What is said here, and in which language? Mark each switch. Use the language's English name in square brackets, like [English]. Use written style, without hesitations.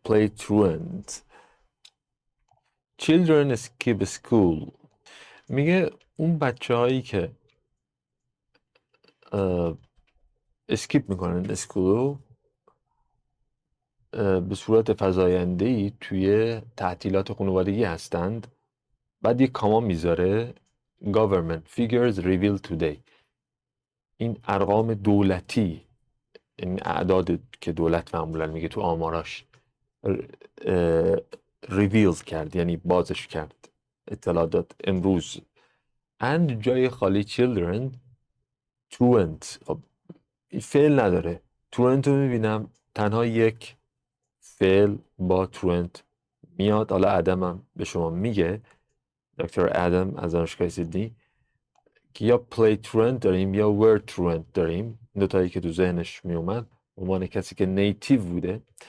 [English] play truant. children skip school. [Persian] میگه اون بچه هایی که اسکیپ میکنن اسکولو به صورت فزاینده‌ای توی تعطیلات خانوادگی هستند. بعد یک کاما میذاره [English] government figures revealed today. [Persian] این ارقام دولتی، این اعداد که دولت معمولا میگه تو آماراش ریویل کرد، یعنی بازش کرد، اطلاع داد امروز. [English] and [Persian] جای خالی [English] children truant. [Persian] خب فعل نداره. truant رو میبینم تنها یک فعل با truant میاد. حالا ادم به شما میگه، دکتر ادم از دانشگاه سیدنی، که یا play truant داریم یا word truant داریم. دوتایی که تو ذهنش میومد عنوان کسی که نیتیو بوده.